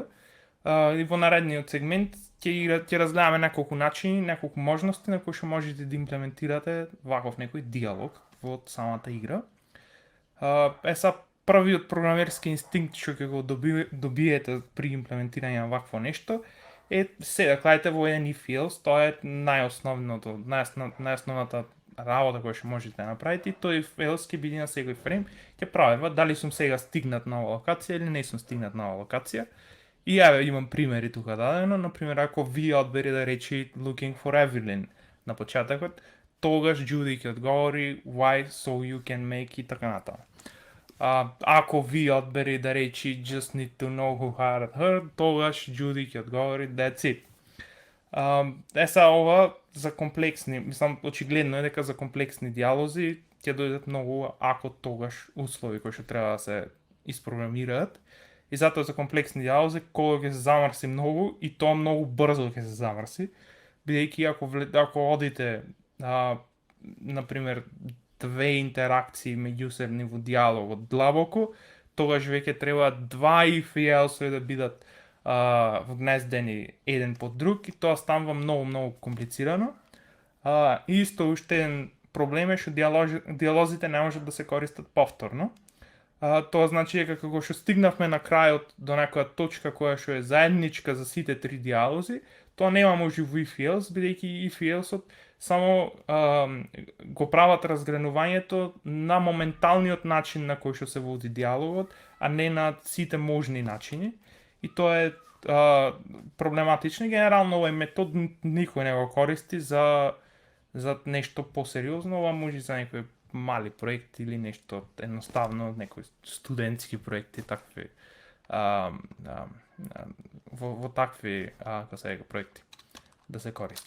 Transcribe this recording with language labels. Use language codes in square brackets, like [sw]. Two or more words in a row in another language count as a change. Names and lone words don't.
[mk] И во наредниот сегмент ќе разгледаме неколку начини, неколку можности на кои што можете да имплементирате ваков некој диалог во самата игра. Са првиот програмерски инстинкт што ќе го добиете при имплементирање на вакво нешто е се да клаите во еден [en] if else, [mk] тоа е најосновната работа која што можете да направите, и тој [en] if else [mk] ќе биде на секој фрейм, ќе правева дали сум сега стигнат на оваа локација или не сум стигнат на оваа локација. И еве имам примери тука дадено, например ако вие одбери да речи [en] looking for Evelyn [mk] на почетокот, тогаш Џуди ќе одговори [en] why so you can make [mk] и така натаму. Ако ви одбери да речи [en] just need to know who hired her, [mk] тогаш Џуди ќе одговори [en] that's it. [mk] Са ова за комплексни, мислам очигледно е дека за комплексни диалози ќе дојдат многу ако тогаш услови кои што треба да се испрограмираат. И затоа за комплексни диалози кога ќе се замрси многу и тоа многу брзо ќе се замрси, бидејќи ако одите например две интеракции меѓусебни во диалогот длабоко, тогаш веќе треба два [en] if else [mk] да бидат вгнездени еден под друг и тоа станува многу комплицирано. И исто уште еден проблем е што диалозите не можат да се користат повторно. Тоа значи дека кога што стигнавме на крајот до некоја точка која што е заедничка за сите три диалози, тоа нема може во [en] if else, [mk] бидејќи [en] if else-от [mk] само го прават разгранувањето на моменталниот начин на кој што се води диалогот, а не на сите можни начини. И тоа е проблематично. Генерално овој метод никој не го користи за нешто посериозно, ова може за некои мали проекти или нешто едноставно, некои студентски проекти, такви а, а, а, во такви како се вика проекти да се користи.